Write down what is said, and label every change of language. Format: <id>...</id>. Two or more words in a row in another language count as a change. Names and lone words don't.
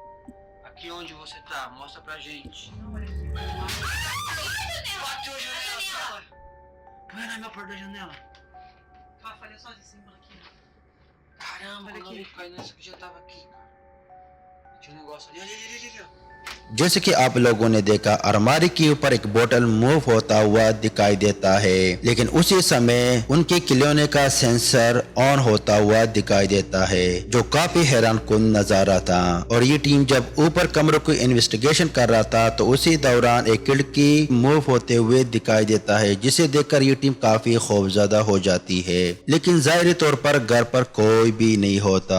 <pt>Aqui onde você tá? Mostra pra gente. Bateu a janela, cara. Põe na minha porta da janela. Rafa, olha só esse símbolo aqui. Caramba, quando eu caí nessa que já tava aqui, cara. Tinha um negócio ali. Ali, ó.</pt> <hi>जैसे कि आप लोगों ने देखा अलमारी के ऊपर एक बोतल मूव होता हुआ दिखाई देता है, लेकिन उसी समय उनके खिलौने का</hi> <en>sensor on</en> <hi>होता हुआ दिखाई देता है जो काफी हैरानकुन नजारा था। और ये टीम जब ऊपर कमरों की इन्वेस्टिगेशन कर रहा था तो उसी दौरान एक खिड़की मूव होते हुए दिखाई देता है जिसे देखकर ये टीम काफी खौफजदा हो जाती है, लेकिन जाहिर तौर पर घर पर कोई भी नहीं होता।</hi>